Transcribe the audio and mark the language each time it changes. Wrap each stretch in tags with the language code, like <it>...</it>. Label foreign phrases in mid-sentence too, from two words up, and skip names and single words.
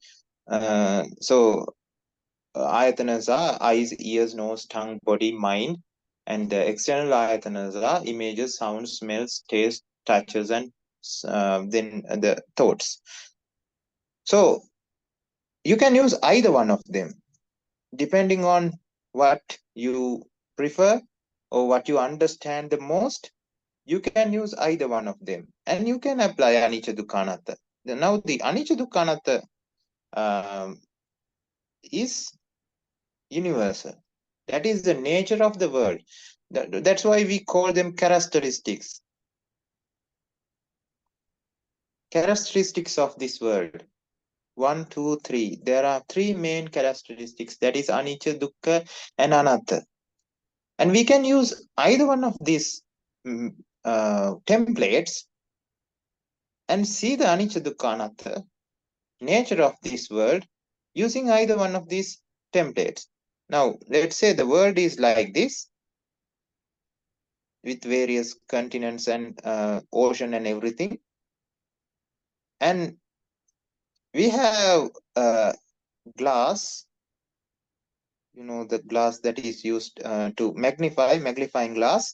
<en>So ayatanas are eyes, ears, nose, tongue, body, mind, and the external ayatanas are images, sounds, smells, taste, touches, and then the thoughts. So you can use either one of them depending on what you prefer or what you understand the most. You can use either one of them, and you can apply</en> <pi>anicca, dukkha, anatta.</pi> <en>Now the</en> <pi>anicca, dukkha, anatta</pi> <en>is universal. That is the nature of the world. That's why we call them characteristics. Characteristics of this world. 1, 2, 3. There are 3 main characteristics. That is</en> <pi>anicca, dukkha,</pi> <en>and anatta. And we can use either one of these templates and see the</en> <pi>anicca, dukkha, anatta</pi> <en>nature of this world using either one of these templates. Now, let's say the world is like this, with various continents and ocean and everything. And we have glass, the glass that is used to magnifying glass.</en>